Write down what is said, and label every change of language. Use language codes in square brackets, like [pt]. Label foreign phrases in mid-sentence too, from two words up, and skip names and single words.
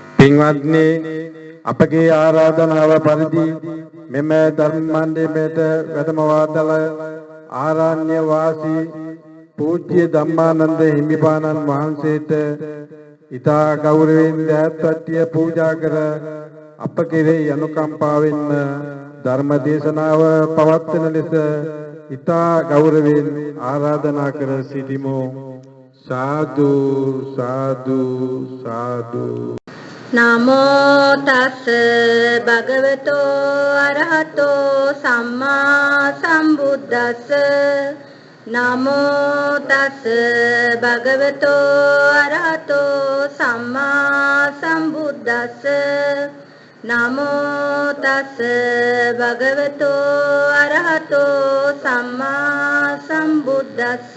[si] පින්වත්නි අපගේ ආරාධනාව පරිදි මෙම ධර්ම මණ්ඩපයට වැඩමවාදල ආරණ්‍ය වාසී පූජ්‍ය ධම්මානන්ද හිමිපාණන් වහන්සේට ඊතා ගෞරවයෙන් දෑත්වට්ටිය පූජා කර අප කෙරෙහි අනුකම්පාවෙන්ම ධර්ම දේශනාව පවත්වන ලෙස ඊතා ගෞරවයෙන් ආරාධනා කර සිටිමු. [pi] साधु साधु साधु नमो तस् भगवतो अरहतो सम्मा संबुद्दस्स नमो तस् भगवतो अरहतो सम्मा संबुद्दस्स नमो तस् भगवतो अरहतो सम्मा संबुद्दस्स